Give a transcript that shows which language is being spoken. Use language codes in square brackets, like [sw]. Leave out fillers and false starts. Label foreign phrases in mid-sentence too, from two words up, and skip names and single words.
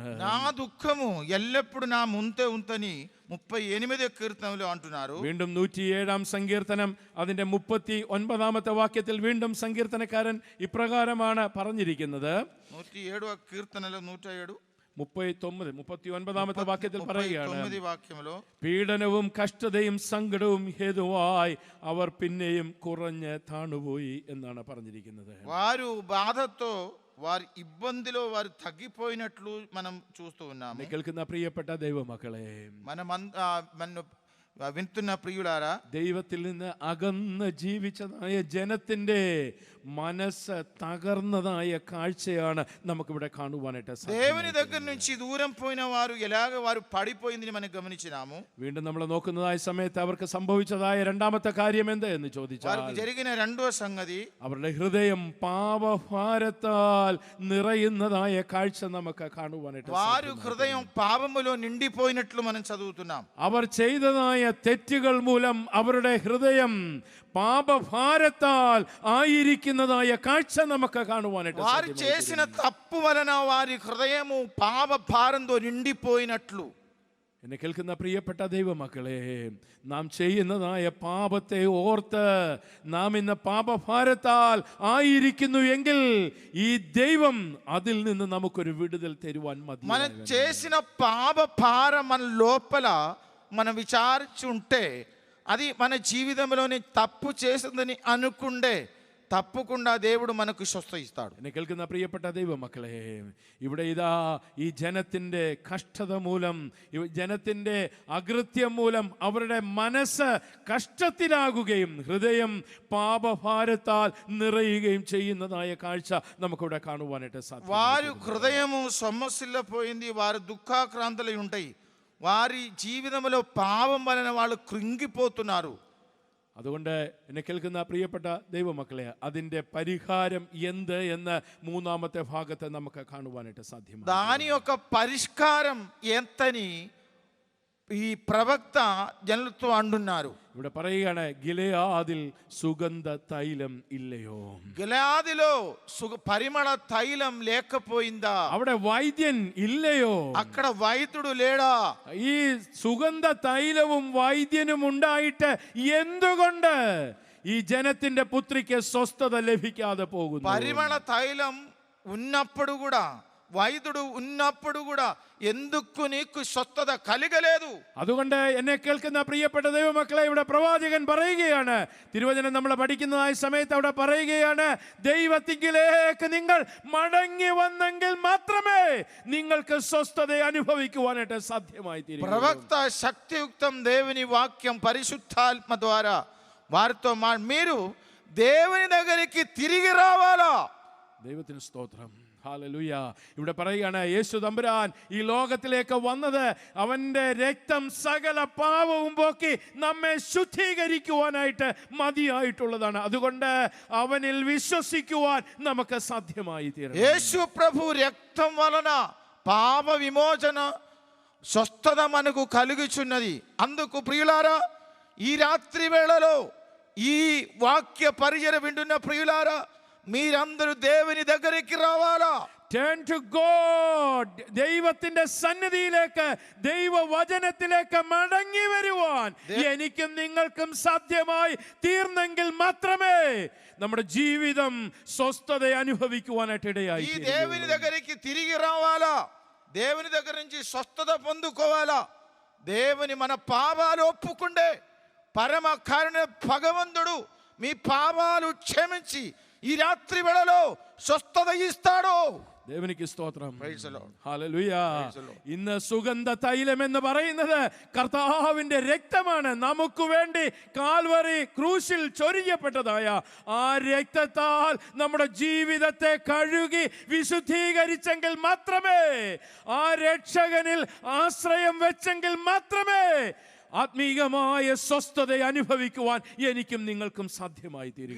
[te] నా దుఃఖము ఎల్లప్పుడు నా ముందే ఉందని 38వ కీర్తనలో అంటున్నారు. [ml] വീണ്ടും 107-ാം സങ്കീർത്തനം അതിന്റെ 39-ാമത്തെ വാക്യത്തിൽ വീണ്ടും സങ്കീർത്തനക്കാരൻ ഇപ്രകാരമാണ് പറഞ്ഞിരിക്കുന്നത്. [te] 107వ కీర్తనలో 107 [ml] 39-ാമത്തെ വാക്യത്തിൽ പറയുകയാണ്, [te] వాక్యంలో [ml] പീഡനവും കഷ്ടതയും സങ്കടവും ഹേതുവായി അവർ പിന്നെയും കുറഞ്ഞ് താണുപോയി എന്നാണ് പറഞ്ഞിരിക്കുന്നത്. [te] వారు బాధతో వారి ఇబ్బందిలో వారు తగ్గిపోయినట్లు మనం చూస్తూ ఉన్నాము. [ml] കേൾക്കുന്ന പ്രിയപ്പെട്ട ദൈവമക്കളെ, [te] మన వింటున్న ప్రియులారా, [ml] ദൈവത്തിൽ നിന്ന് അകന്ന് ജീവിച്ചതായ ജനത്തിന്റെ മനസ്സ് തകർന്നതായ കാഴ്ചയാണ് നമുക്കിവിടെ കാണുവാനായിട്ട് [te] దేవుని దగ్గర నుంచి దూరం పోయిన వారు ఎలాగ వారు పడిపోయిందని మనం గమనించినాము. [ml] വീണ്ടും നമ്മൾ നോക്കുന്നതായ സമയത്ത് അവർക്ക് സംഭവിച്ചതായ രണ്ടാമത്തെ കാര്യം എന്ത് എന്ന് ചോദിച്ചാൽ, [te] వారికి జరిగిన రెండవ సంగతి, [ml] അവരുടെ ഹൃദയം പാപഭാരത്താൽ നിറയുന്നതായ കാഴ്ച നമുക്ക് കാണുവാനായിട്ട് [te] వారు హృదయం పాపములో నిండిపోయినట్లు మనం చదువుతున్నాం. [ml] അവർ ചെയ്തതായ തെറ്റുകൾ മൂലം അവരുടെ ഹൃദയം പാപഭാരത്താൽ ആയിരിക്കുന്നതായ കാഴ്ച നമുക്ക് കാണുവാനായിട്ട് [te] వారు చేసిన తప్పు వలన వారి హృదయము పాప భారంతో నిండిపోయినట్లు. [ml] എന്നെ കേൾക്കുന്ന പ്രിയപ്പെട്ട ദൈവമക്കളെ, നാം ചെയ്യുന്നതായ പാപത്തെ ഓർത്ത് നാം ഇന്ന് പാപഭാരത്താൽ ആയിരിക്കുന്നു എങ്കിൽ ഈ ദൈവം അതിൽ നിന്ന് നമുക്കൊരു വിടുതൽ തരുവാൻ മതി. [te] మనం చేసిన పాప భారం మన లోపల మనం విచారించుంటే అది మన జీవితంలోని తప్పు చేసిందని అనుకుంటే తప్పకుండా దేవుడు మనకు స్వస్థ ఇస్తాడు. [ml] എന്നെ കേൾക്കുന്ന പ്രിയപ്പെട്ട ദൈവമക്കളെ, ഇവിടെ ഇതാ ഈ ജനത്തിൻ്റെ കഷ്ടത മൂലം, ജനത്തിൻ്റെ അകൃത്യം മൂലം അവരുടെ മനസ്സ് കഷ്ടത്തിലാകുകയും ഹൃദയം പാപഭാരത്താൽ നിറയുകയും ചെയ്യുന്നതായ കാഴ്ച നമുക്കിവിടെ കാണുവാനായിട്ട് സാധിക്കും. [te] వారి హృదయము సొమ్మసిల్లిపోయింది, వారు దుఃఖాక్రాంతులై ఉంటాయి, వారి జీవితంలో పాపం వలన వాళ్ళు కృంగిపోతున్నారు. [ml] അതുകൊണ്ട് എന്നെ കേൾക്കുന്ന പ്രിയപ്പെട്ട ദൈവമക്കളെ, അതിൻ്റെ പരിഹാരം എന്ത് എന്ന് 3-ാമത്തെ ഭാഗത്ത് നമുക്ക് കാണുവാനായിട്ട് സാധ്യമാണ്. [te] దాని యొక్క పరిష్కారం ఎంతని ఈ ప్రవక్త జనులతో అంటున్నారు. [ml] ഇവിടെ പറയുകയാണ്, ഗിലെയാദിൽ സുഗന്ധ തൈലം ഇല്ലയോ? [te] గిలాదిలో పరిమళ తైలం లేకపోయిందా? [ml] അവിടെ വൈദ്യൻ ഇല്ലയോ? [te] అక్కడ వైద్యుడు లేడా? [ml] ഈ സുഗന്ധ തൈലവും വൈദ്യനും ഉണ്ടായിട്ട് എന്തുകൊണ്ട് ഈ ജനത്തിന്റെ പുത്രിക്ക് സ്വസ്ഥത ലഭിക്കാതെ പോകുന്നു? [te] పరిమళ తైలం ఉన్నప్పుడు కూడా, వైద్యుడు ఉన్నప్పుడు కూడా ఎందుకు నీకు స్వస్థత కలగలేదు? [ml] അതുകൊണ്ട് എന്നെ കേൾക്കുന്ന പ്രിയപ്പെട്ട ദൈവമക്കളെ, ഇവിടെ പ്രവാചകൻ പറയുകയാണ്, തിരുവചനം നമ്മൾ പഠിക്കുന്നതായ സമയത്ത് അവിടെ പറയുകയാണ്, ദൈവത്തിങ്കിലേക്ക് നിങ്ങൾ മടങ്ങി വന്നെങ്കിൽ മാത്രമേ നിങ്ങൾക്ക് സ്വസ്ഥത അനുഭവിക്കുവാനായിട്ട് സാധ്യമായി തീരും. [te] ప్రవక్త శక్తియుక్తం దేవుని వాక్యం పరిశుద్ధాత్మ ద్వారా వారితో మీరు దేవుని దగ్గరికి తిరిగి రావాలా? [ml] ദൈവത്തിന് സ്തോത്രം, ഹല്ലേലൂയ. ഇവിടെ പറയുകയാണ്, യേശു തമ്പുരാൻ ഈ ലോകത്തിലേക്ക് വന്നത് അവന്റെ രക്തം സകല പാപവും പോക്കി നമ്മെ ശുദ്ധീകരിക്കുവാനായിട്ട് മതിയായിട്ടുള്ളതാണ്. അതുകൊണ്ട് അവനിൽ വിശ്വസിക്കുവാൻ നമുക്ക് സാധ്യമായി തീരണം. [te] యేసు ప్రభు రక్తం వలన పాప విమోచన స్వస్థత మనకు కలుగుచున్నది. అందుకు ప్రియులారా, ఈ రాత్రి వేళలో ఈ వాక్య పరిచర్య వింటున్న ప్రియులారా, మీరందరూ దేవుని దగ్గరికి రావాలా. [en] Turn to God. [ml] ദൈവത്തിന്റെ സന്നിധിയിലേക്ക്, ദൈവവചനത്തിലേക്ക് മടങ്ങി വരുവാൻ എനിക്കും നിങ്ങൾക്കും സാധ്യമായി തീർന്നെങ്കിൽ മാത്രമേ നമ്മുടെ ജീവിതം സ്വസ്ഥത അനുഭവിക്കുവാനായിട്ട് ഇടയായി. [te] ఈ దేవుని దగ్గరికి తిరిగి రావాలా, దేవుని దగ్గర నుంచి స్వస్థత పొందుకోవాలా. దేవుని మన పాపాలు ఒప్పుకుంటే పరమ కారణ భగవంతుడు మీ పాపాలు క్షమించి ఈ రాత్రి వేళలో స్వస్థత ఇస్తాడు. [ml] ദേവനിക്ക് സ്തോത്രം. [en] Praise the Lord. [ml] ഹല്ലേലൂയ. [en] Praise the Lord. [ml] ഇന്ന് സുഗന്ധ തൈലം എന്ന് പറയുന്നത് കർത്താവിന്റെ രക്തമാണ്. നമുക്ക് വേണ്ടി കാൽവറി ക്രൂശിൽ ചൊരിയപ്പെട്ടതായ ആ രക്തത്താൽ നമ്മുടെ ജീവിതത്തെ കഴുകി വിശുദ്ധീകരിച്ചെങ്കിൽ മാത്രമേ, ആ രക്ഷകനിൽ ആശ്രയം വെച്ചെങ്കിൽ മാത്രമേ ആത്മീകമായ സ്വസ്ഥത അനുഭവിക്കുവാൻ എനിക്കും നിങ്ങൾക്കും സാധ്യമായി തീരുക.